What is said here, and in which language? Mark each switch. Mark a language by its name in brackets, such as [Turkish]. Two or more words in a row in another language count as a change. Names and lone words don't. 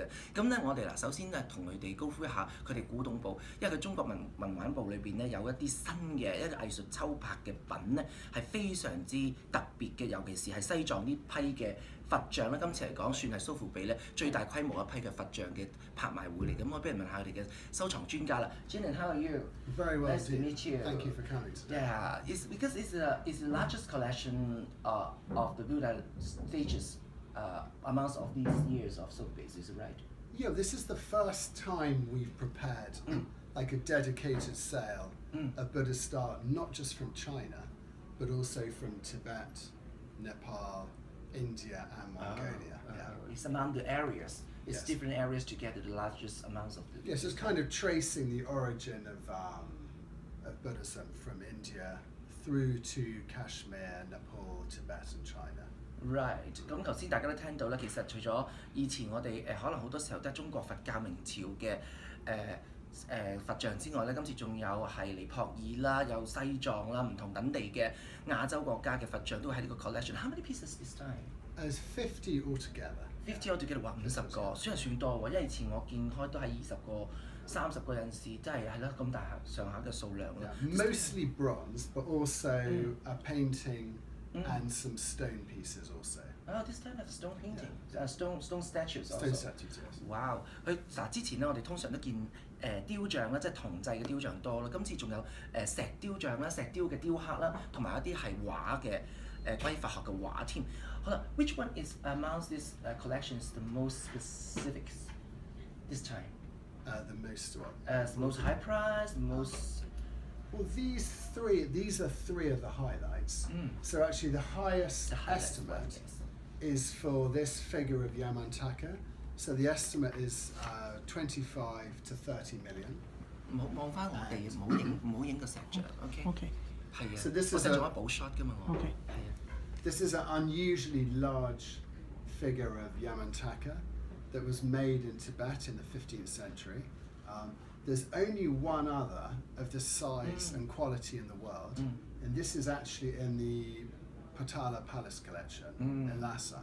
[Cantonese] 咁咧我哋首先咧同佢哋高呼一下佢哋古董部，因為佢中國文玩部裏邊咧有一啲新嘅一個藝術秋拍嘅品咧係非常之特別嘅，尤其是係西藏呢批嘅佛像咧，今次嚟講算係蘇富比咧最大規模一批嘅佛像嘅拍賣會嚟。咁我不如問下佢哋嘅收藏專家啦。 [English] Julian, how are you? Very well, nice to meet you. Thank you for coming today. Yeah, it's because it's the largest collection of the Buddha features amongst of these years of Sotheby's. Is it right? Yeah, this is the first time we've prepared like a dedicated sale of Buddhist art, not just from China, but also from Tibet, Nepal, India and Mongolia. It's among the areas. It's Yes. different areas to get the largest amounts of the. Yes, it's kind of tracing the origin of Buddhism from India through to Kashmir, Nepal, Tibet and China. Right， [Cantonese] 咁頭先大家都聽到咧，其實除咗以前我哋可能好多時候都係中國佛教明朝嘅佛像之外咧，今次仲有係尼泊爾啦，有西藏啦，唔同等地嘅亞洲國家嘅佛像都喺呢個 collection。 [English] How many pieces this time? There's 50 altogether. 50 altogether， [Cantonese] 話50個，算多喎。因為以前我見開都係20個、30個有陣時，真係咯咁大上下嘅數量啦。 [English] Mostly bronze, but also a painting and some stone pieces also. Oh, this time have stone painting, stone statues also. Stone statues, yes. Wow！ [Cantonese] 佢之前咧，我哋通常都見雕像啦，即係銅製嘅雕像多啦。今次仲有石雕像啦、石雕嘅雕刻啦，同埋一啲係畫嘅關於佛學嘅畫添。好啦 [English] ，which one is amongst this collections the most specific this time? The most what? The most high price, the most. Well, these are three of the highlights. So actually the highest estimate is for this figure of Yamantaka. So the estimate is 25 to 30 million. [Cantonese] 望翻我哋，唔好影個石像 ，OK？ 係啊。 [English] So this is [Cantonese] 我仲有補 shot 㗎嘛，我。 [English] Okay. [Cantonese] 係啊。 [English] This is an unusually large figure of Yamantaka that was made in Tibet in the 15th century. There's only one other of this size and quality in the world, and this is actually in the Potala Palace collection in Lhasa.